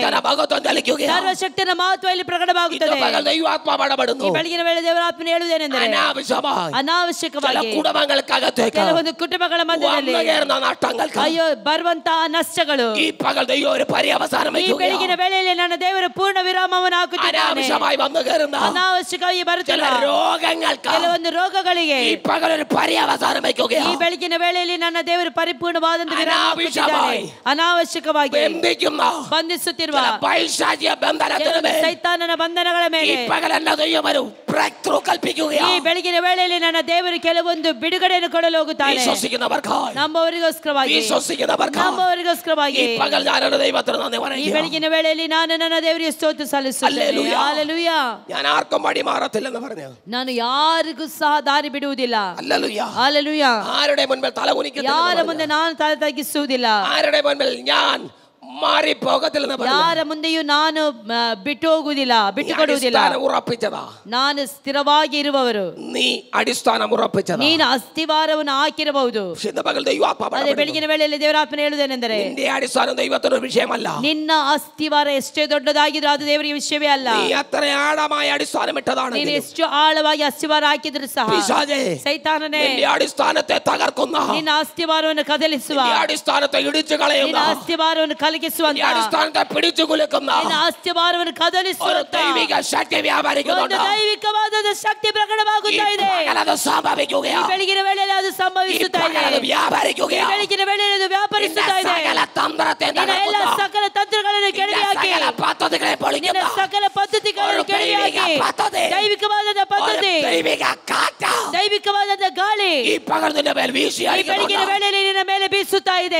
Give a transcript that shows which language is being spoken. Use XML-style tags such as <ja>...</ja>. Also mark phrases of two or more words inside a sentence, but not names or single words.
<ml>മഹത്വം തെളിക്കുകയാണ്.</ml> <kn>ಸರ್ವಶಕ್ತನ ಮಹತ್ವ ಇಲ್ಲಿ ಪ್ರಕಟವಾಗುತ್ತದೆ. ಈ ಬೆಳಗಿನ ವೇಳೆ ದೇವರ ಆತ್ಮನು ಹೇಳುವುದೇನೆಂದರೆ, ಅನಾವಶ್ಯಕವಾಗಿ</kn> <ml>കുടുംബങ്ങൾക്കകത്തേക്ക്</ml> <kn>ಕೆಲವೊಂದು ಕುಟುಂಬಗಳ ಮಧ್ಯದಲ್ಲಿ ಅಯ್ಯೋ ಬರುವಂತಹ ನಷ್ಟಗಳು,</kn> <ml>ഈ പകൽ ദൈവം ഒരു പര്യവസാനം</ml> <kn>ಈ ಬೆಳಗಿನ ವೇಳೆಯಲ್ಲಿ ನನ್ನ ದೇವರು ಪೂರ್ಣ ವಿರಾಮವನ್ನು ಹಾಕುತ್ತಿದ್ದಾನೆ. ಅನಾವಶ್ಯಕವಾಗಿ ಬರುತ್ತಿಲ್ಲ ಕೆಲವೊಂದು ರೋಗಗಳಿಗೆ</kn> <ml>ഈ പകൽ ഒരു പര്യവസാനം</ml> <kn>ಈ ಬೆಳಗಿನ ವೇಳೆಯಲ್ಲಿ ನನ್ನ ದೇವರು ಪರಿಪೂರ್ಣವಾದಂತ ವಿರಾಮ ಹಾಕುತ್ತಿದ್ದಾನೆ. ಅನಾವಶ್ಯಕವಾಗಿ ಬಂಧಿಸುತ್ತಿರುವ ಸೈತಾನನ ಬಂಧನಗಳ ಮೇಲೆ ಈ ಬೆಳಗಿನ ವೇಳೆಯಲ್ಲಿ ನನ್ನ ದೇವರು ಕೆಲವೊಂದು ಬಿಡುಗಡೆಯನ್ನು ಕೊಡಲು ಹೋಗುತ್ತಾನೆ. ನಂಬುವವರಿಗೋಸ್ಕರವಾಗಿ ಈ ಬೆಳಗಿನ ವೇಳೆಯಲ್ಲಿ ನಾನು ನನ್ನ ದೇವರಿಗೆ ಸ್ತೋತ್ರ ಸಲ್ಲಿಸುತ್ತೇನೆ. ಹಲ್ಲೆಲೂಯಾ. ನಾನು ಯಾರಿಗೂ ಸಹ ದಾರಿ ಬಿಡುವುದಿಲ್ಲ. ಹಲ್ಲೆಲೂಯಾ.</kn> <ml>ആരുടെ മുൻപിൽ തല കുനിക്കത്തില്ല,</ml> <kn>ಯಾರ ಮುಂದೆ ನಾನು ತಲೆ ತಗ್ಗಿಸುವುದಿಲ್ಲ.</kn> <ml>ആരുടെ മുൻപിൽ ഞാൻ മാറിപ്പോകത്തില്ലെന്ന് പറഞ്ഞു.</ml> <kn>ಯಾರ ಮುಂದೆಯೂ ನಾನು ಬಿಟ್ಟು ಹೋಗುವುದಿಲ್ಲ, ಬಿಟ್ಟು ಕೊಡುವುದಿಲ್ಲ.</kn> <ml>ഉറപ്പിച്ചതാ.</ml> <kn>ನಾನು ಸ್ಥಿರವಾಗಿ ಇರುವವರು.</kn> <ml>നീ അടിസ്ഥാനം ഉറപ്പിച്ചതാ.</ml> <kn>ನೀನು ಅಸ್ತಿವಾರವನ್ನು ಹಾಕಿರಬಹುದು. ಅದೇ ಬೆಳಗಿನ ವೇಳೆಯಲ್ಲಿ ದೇವರಾತ್ಮನ ಹೇಳುವುದೇನೆಂದರೆ,</kn> <ml>നിന്റെ അടിസ്ഥാനം ദൈവത്തിന്റെ വിഷയമല്ല.</ml> <kn>ನಿನ್ನ ಅಸ್ತಿವಾರ ಎಷ್ಟೇ ದೊಡ್ಡದಾಗಿದ್ರೂ ಅದು ದೇವರಿಗೆ ವಿಷಯವೇ ಅಲ್ಲ.</kn> <ml>നീ അത്ര ആഴമായ അടിസ്ഥാനം ഇട്ടതാണ്.</ml> <kn>ನೀನು ಎಷ್ಟು ಆಳವಾಗಿ ಅಸ್ತಿವಾರ ಹಾಕಿದ್ರು ಸಹ ಸೈತಾನನೇ</kn> <ml>നിന്റെ അടിസ്ഥാനത്തെ തകർക്കുന്ന,</ml> <kn>ನಿನ್ನ ಅಸ್ತಿವಾರವನ್ನು ಕದಲಿಸುವ,</kn> <ml>നിന്റെ അടിസ്ഥാനത്തെ ഇടിച്ചു കളയുന്ന,</ml> <kn>ನಿನ್ನ ಅಸ್ತಿವಾರವನ್ನು ಕಲಕಿಸುವಂತ,</kn> <ml>അടിസ്ഥാനത്തെ പിടിച്ചു കുലുക്കുന്ന</ml> <kn>ನಿನ್ನ ಅಸ್ತಿವಾರವನ್ನು ಕದಲಿಸುವಂತ</kn> <ml>ദൈവിക ശക്തി വ്യാപരിക്കുന്നുണ്ട്.</ml> <kn>ದೈವಿಕವಾದ ಶಕ್ತಿ ಪ್ರಕಟವಾಗುತ್ತಾ ಇದೆ.</kn> <ml>സംഭവിക്കുകയാണ്.</ml> <kn>ಬೆಳಗಿನ ವೇಳೆಯಲ್ಲಿ ಅದು ಸಂಭವಿಸುತ್ತಾ ಇದೆ. ಬೆಳಗಿನ ವೇಳೆಯಲ್ಲಿ ಅದು ವ್ಯಾಪರಿಸುತ್ತಾ ಇದೆ. ನಿನ್ನ ಎಲ್ಲ ಸಕಲ ತಂತ್ರಗಳನ್ನು ಕೆಡವಿಹಾಕಿ, ನಿನ್ನ ಸಕಲ ಪದ್ಧತಿಗಳನ್ನು ಕೆಡವಿಹಾಕಿ, ದೈವಿಕವಾದ ಪದ್ಧತಿ, ದೈವಿಕವಾದ ಗಾಳಿ ಈ ಬೆಳಗಿನ ವೇಳೆಯಲ್ಲಿ ನಿನ್ನ ಮೇಲೆ ಬೀಸುತ್ತಾ ಇದೆ.</kn>